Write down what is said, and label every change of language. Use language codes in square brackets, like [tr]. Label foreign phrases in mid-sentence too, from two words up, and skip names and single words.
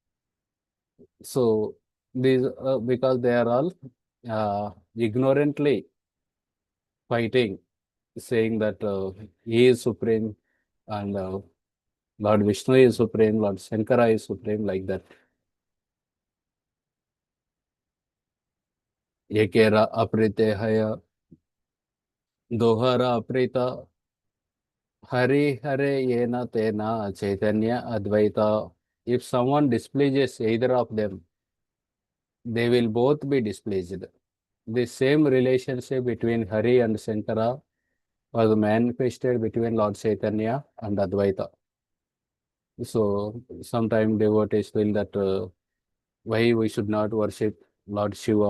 [en] So these because they are all ignorantly fighting, saying that he is supreme and Lord Vishnu is supreme, Lord Shankara is supreme, like that. [bn] একের অপ্রীতে হয়, দোঁহার অপ্রীত, হরি হরে যেন তেন চৈতন্য অদ্বৈত. [en] If someone displeases either of them, they will both be displeased. The same relationship between Hari and Shankara was manifested between Lord Chaitanya and Advaita. So sometimes devotees feel that why we should not worship Lord Shiva.